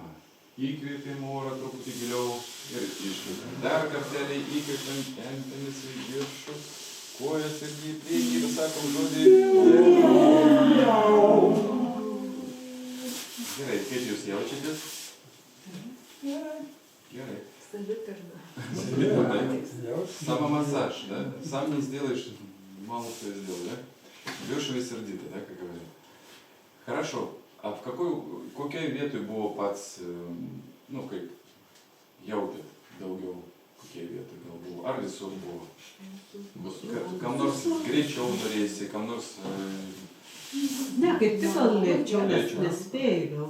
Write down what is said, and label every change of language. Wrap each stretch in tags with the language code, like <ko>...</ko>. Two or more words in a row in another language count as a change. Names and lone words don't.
<lt>Įkvėpim orą truputį giliau ir iškvėpim. Dar kartelį įkvėpim, tempiamės į viršų, kojas ir į priekį ir sakom žodį. Gerai, kaip jūs jaučiatės? Gerai.</lt> <ru>Самомассаж, да? Сам не сделаешь, мало кто сделал, да? Дешево и сердито, да, как говорят. Хорошо. А в</ru> <lt>kokioj vietoj buvo pats, kaip jautėt daugiau, kokioj vietoj gal buvo, ar visur buvo? Kam nors greičiau norėsi, kam nors... Ne, kaip tik gal lėčiau, nespėjau.</lt>